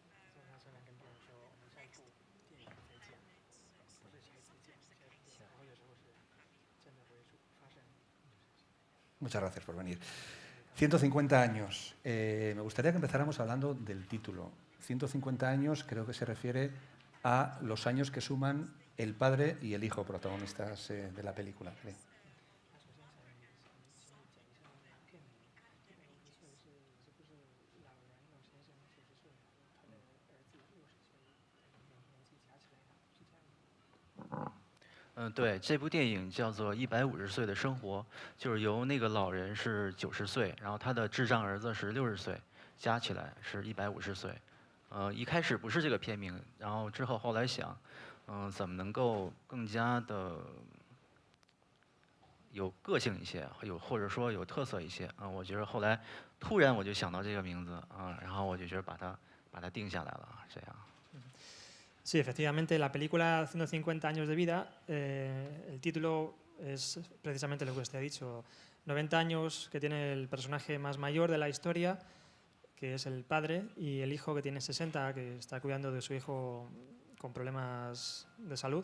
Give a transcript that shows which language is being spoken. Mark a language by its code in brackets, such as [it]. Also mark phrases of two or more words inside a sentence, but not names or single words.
[es] Muchas gracias por venir. 150 años. Me gustaría que empezáramos hablando del título. 150 años creo que se refiere a los años que suman el padre y el hijo protagonistas de la película. ¿Cree? [zh] 对，这部电影叫做《150岁的生活》，就是由那个老人是90岁，然后他的智障儿子是60岁，加起来是150岁。一开始不是这个片名，然后之后后来想，怎么能够更加的有个性一些，或者说有特色一些啊？我觉得后来突然我就想到这个名字啊，然后我就觉得把它定下来了，这样。 [es] Sí, efectivamente, la película 150 años de vida, el título es precisamente lo que usted ha dicho. 90 años que tiene el personaje más mayor de la historia, que es el padre, y el hijo que tiene 60, que está cuidando de su hijo con problemas de salud.